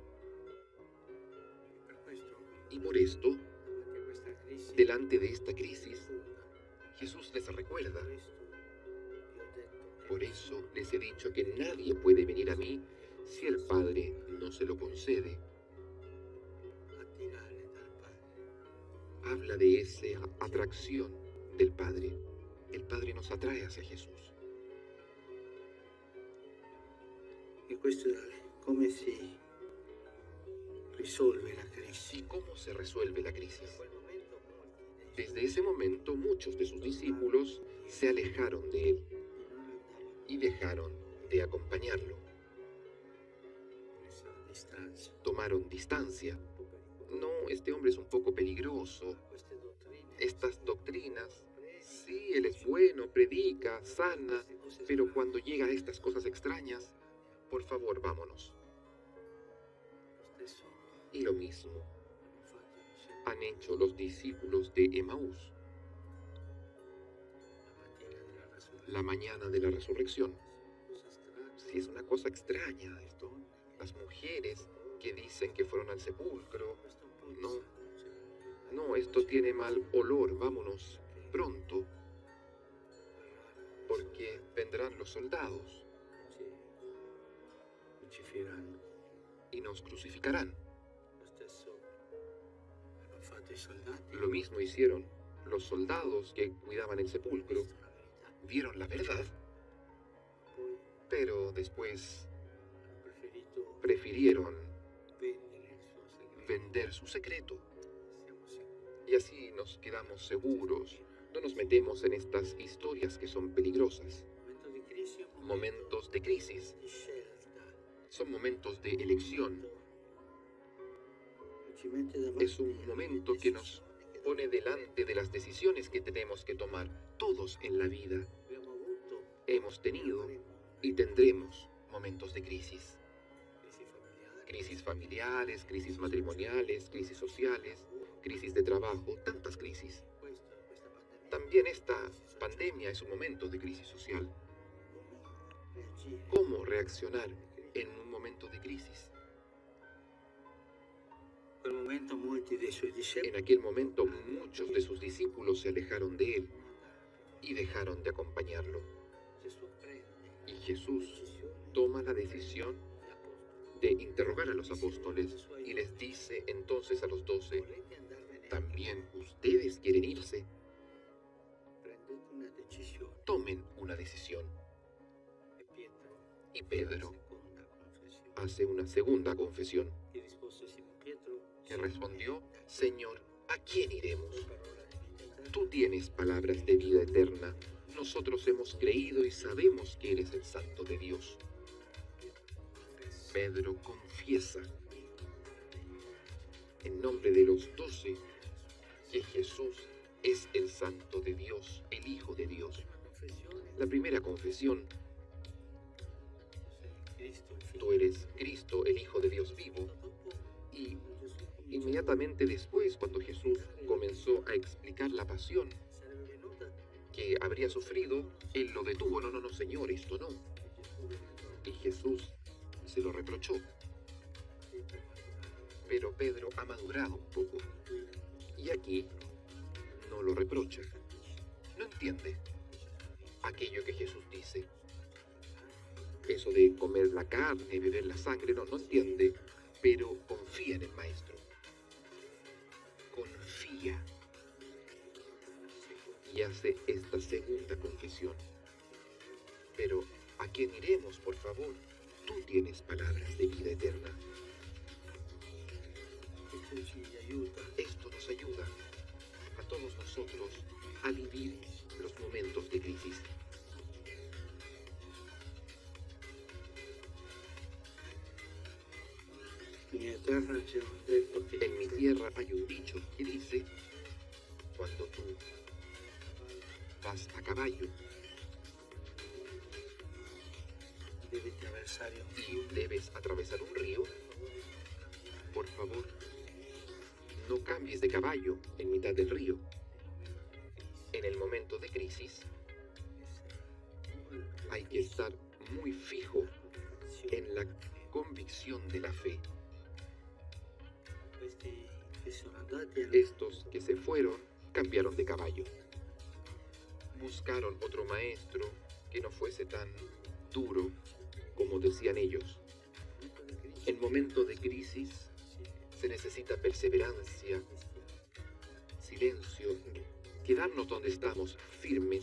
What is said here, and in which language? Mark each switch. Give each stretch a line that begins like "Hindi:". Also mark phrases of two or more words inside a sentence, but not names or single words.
Spanish: Y por esto, delante de esta crisis, Jesús les recuerda: por eso les he dicho que nadie puede venir a mí si el Padre no se lo concede. Habla de esa atracción del Padre. El Padre nos atrae hacia Jesús.
Italian: E questo come si risolve la crisi?
Spanish: ¿Y cómo se resuelve la crisis? Desde ese momento, muchos de sus discípulos se alejaron de él y dejaron de acompañarlo.
Italian: Presero distanza.
Spanish: Tomaron distancia. No, este hombre es un poco peligroso.
Italian: Queste dottrine.
Spanish: Estas doctrinas, sí, él es bueno, predica, sana, pero cuando llega a estas cosas extrañas, por favor, vámonos.
Italian: Lo stesso
Spanish: Y lo mismo
Italian: hanno fatto i discepoli
Spanish: han hecho los discípulos de Emaús
Italian: la mattina della resurrezione.
Spanish: la mañana de la resurrección.
Italian: Cosa strana.
Spanish: Sí, es una cosa extraña esto. Las mujeres que dicen que fueron al sepulcro.
Italian: Questo un po' di No. sangue.
Spanish: No, esto tiene mal olor, vámonos pronto, porque vendrán los soldados
Italian: Ci crucifieranno.
Spanish: y nos crucificarán.
Italian: Lo stesso hanno fatto i soldati.
Spanish: Lo mismo hicieron los soldados que cuidaban el sepulcro.
Italian: Visto la verità.
Spanish: Vieron la verdad,
Italian: Poi
Spanish: pero después
Italian: hanno preferito
Spanish: prefirieron
Italian: vendere il suo segreto.
Spanish: vender su secreto.
Italian: Siamo sicuri.
Spanish: Y así nos quedamos seguros. No nos metemos en estas historias que son peligrosas.
Italian: Momento di crisi è un
Spanish: Momentos de crisis
Italian: di scelta.
Spanish: son momentos de elección.
Italian: Ci mette davanti
Spanish: Es un momento que nos pone delante de las decisiones que tenemos que tomar. Todos en la vida
Italian: abbiamo avuto
Spanish: hemos tenido y tendremos momentos de crisis.
Italian: crisi familiari,
Spanish: Crisis familiares, crisis matrimoniales, crisis sociales, crisis de trabajo, tantas crisis.
Italian: questa pandemia.
Spanish: También esta pandemia es un momento de crisis social.
Italian: Come reagire?
Spanish: ¿Cómo reaccionar en un momento de crisis?
Italian: In quel momento molti dei suoi
Spanish: En
Italian: discepoli
Spanish: aquel momento muchos de sus discípulos se alejaron de él y dejaron de acompañarlo.
Italian: Gesù prende
Spanish: Y Jesús
Italian: decisione
Spanish: toma la decisión
Italian: gli apostoli.
Spanish: de interrogar a los apóstoles y les dice entonces a los 12,
Italian: Volete andarvene?
Spanish: ¿también ustedes quieren irse?
Italian: Prendete una decisione.
Spanish: Tomen una decisión.
Italian: E Pietro,
Spanish: Y Pedro
Italian: seconda confessione.
Spanish: hace una segunda confesión,
Italian: Gli rispose Simon Pietro,
Spanish: que respondió, Señor, ¿a quién iremos?
Italian: parola di vita eterna.
Spanish: Tú tienes palabras de vida eterna. Nosotros hemos creído y sabemos que eres el Santo de Dios. Pedro confiesa en nombre de los 12 que Jesús es el Santo de Dios, el Hijo de Dios.
Italian: Prima confessione,
Spanish: La primera confesión,
Italian: sei Cristo, il figlio
Spanish: tú eres Cristo, el Hijo de Dios vivo.
Italian: Dopo,
Spanish: Y
Italian: quando Gesù cominciò
Spanish: inmediatamente después, cuando Jesús comenzó a explicar la pasión
Italian: sarebbe venuta,
Spanish: que habría sufrido, él lo detuvo. No, no, no, Señor, esto no.
Italian: e Gesù lo riprova.
Spanish: Y Jesús se lo reprochó. Pero Pedro ha madurado un poco. Y aquí no lo reprocha. No entiende aquello que Jesús dice. Eso de comer la carne, beber la sangre, no entiende. Pero confía en el Maestro. Confía. Y hace esta segunda confesión. Pero, ¿a quién iremos, por favor? Tú tienes palabras de vida eterna.
Italian: Questo ci aiuta
Spanish: Esto nos ayuda a todos nosotros a vivir los momentos de crisis.
Italian: in mia terra c'è un detto che
Spanish: En mi tierra hay un dicho que dice, cuando tú vas a caballo
Italian: devi attraversare un
Spanish: y
Italian: fiume,
Spanish: debes atravesar un río, por favor, no cambies de caballo en mitad del río. En el momento de crisis hay que estar muy fijo en la convicción de la fe.
Italian: questi che sono andati hanno
Spanish: Estos que se fueron cambiaron de caballo. Buscaron otro maestro que no fuese tan duro como decían ellos. En momento de crisis se necesita perseverancia, silencio, quedarnos donde estamos firmes.